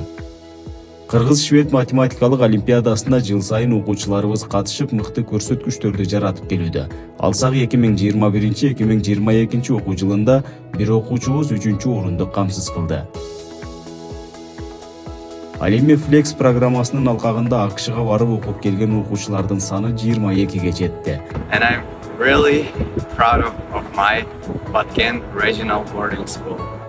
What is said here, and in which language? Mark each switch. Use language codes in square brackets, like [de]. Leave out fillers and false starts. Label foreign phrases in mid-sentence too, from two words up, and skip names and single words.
[ky] Кыргыз-Швед математикалык олимпиадасына жыл сайын окуучуларыбыз катышып, мыкты көрсөткүчтөрдү жаратып келүүдө. Алсак 2021-2022 окуу жылында бир окуучубуз 3-чү орунду камсыз кылды. Ал эми Flex программасынын алкагында АКШга барып окуп келген окуучулардын саны 22ге жетти. [en] And I'm really proud of my Batken Regional Boarding School.